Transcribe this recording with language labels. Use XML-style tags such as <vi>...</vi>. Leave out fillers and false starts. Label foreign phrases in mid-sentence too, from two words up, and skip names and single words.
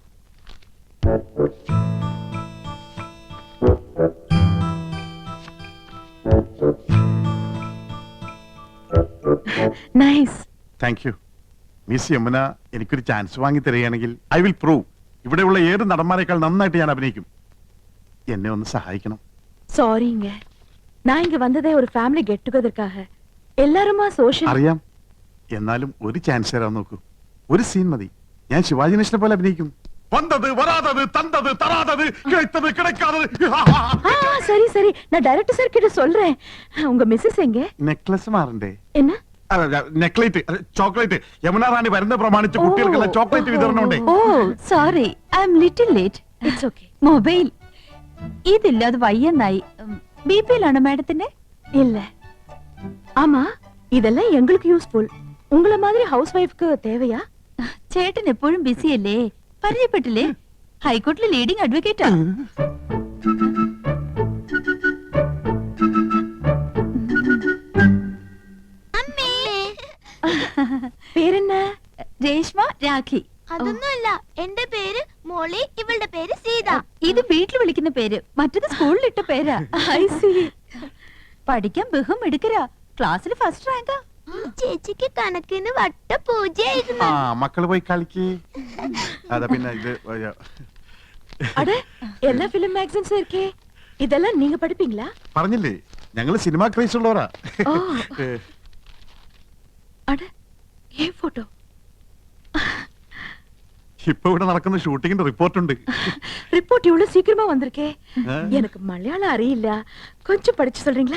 <ml>നൈസ്.</ml> <en>thank you.</en> <ml>മിസ് യമുന എനിക്കൊരു ചാൻസ് വാങ്ങി തരികയാണെങ്കിൽ</ml> <en>I will prove</en> <ml>ഇവിടെയുള്ള ഏത് നടന്മാരെക്കാൾ നന്നായിട്ട് ഞാൻ അഭിനയിക്കും. എന്നെ ഒന്ന് സഹായിക്കണം.</ml> <ta>சாரிங்க, நான் இங்க வந்ததே ஒரு</ta> <en>family get together.</en> <ta>எல்லாருமா சோஷியல்.</ta> <ml>അറിയാം. എന്നാലും ഒരു ചാൻസ് തരാൻ നോക്കൂ. ഒരു സീൻ മതി. ഞാൻ ശിവാജി ഗണേശനെ പോലെ അഭിനയിക്കും.</ml> <ta>வந்தது வராதது தந்தது தராதது கிடைத்தது கிடைக்காதது. சரி சரி, நான் டைரக்டர் சார் கிட்ட சொல்றேன். உங்க மிஸ்ஸஸ் எங்க?</ta> <ml>നെക്ലസ് മാറണ്ടേ?</ml> <ta>என்ன?</ta> <ml>നെക്ലേറ്റ്, ചോക്ലേറ്റ്. യമുന റാണി വരുന്ന പ്രമാണിച്ച് കുട്ടികൾക്കുള്ള ചോക്ലേറ്റ് വിതരണമുണ്ട്.</ml> <en>Oh sorry, I am little late. It's okay.</en> <ml>മൊബൈൽ ഇതില്ലാതെ വയ്യെന്നായി. ബിപിയിലാണ് മാഡത്തിന്റെ?</ml> <ta>இல்ல. ஆமா, இதெல்லாம் எங்களுக்கு யூஸ்ஃபுல். உங்கள மாதிரி</ta> <en>house wife</en> <ta>தேவையா?</ta> <ml>ചേട്ടൻ എപ്പോഴും ബിസിയല്ലേ? പരിചയപ്പെട്ടില്ലേ? ഹൈക്കോടതിയിലെ</ml> <en>leading advocate.</en> <ml>പേരെന്നാ? രേഷ്മ രാഖി. അതൊന്നുമല്ല, എന്റെ പേര് മോളി, ഇവളുടെ പേര് സീത. ഇത് വീട്ടിൽ വിളിക്കുന്ന പേര്, മറ്റത് സ്കൂളിലിട്ട പേരാ.</ml> <en>I see.</en> <ml>പഠിക്കാൻ ബഹും എടുക്കരാ. ക്ലാസ്സിൽ</ml> <en>first rank.</en> <ml>ചേച്ചിക്ക് കണക്കിന് വട്ട പൂജയായിരുന്നു. മക്കള് പോയി കളിക്ക്. അതാ പിന്നെ ഇത്</ml> <ta>அட, எல்லா</ta> <en>film magazines</en> <ta>இருக்கே. இதெல்லாம் நீங்க படிப்பீங்களா?</ta> <ml>പറഞ്ഞില്ലേ ഞങ്ങള്</ml> <en>cinema craze</en> <ml>ഉള്ളവരാ.</ml> <ta>ஓ. அட, ஏன் போட்டோ?</ta> <ml>ഇപ്പൊ ഇവിടെ നടക്കുന്ന ഷൂട്ടിങ്ങിന്റെ റിപ്പോർട്ടുണ്ട്.</ml> <ta>ரிப்போர்ட் இவ்வளவு சீக்கிரமா வந்திருக்கே. எனக்கு மலையாளம் அறியில்ல, கொஞ்சம் படிச்சு சொல்றீங்களா?</ta>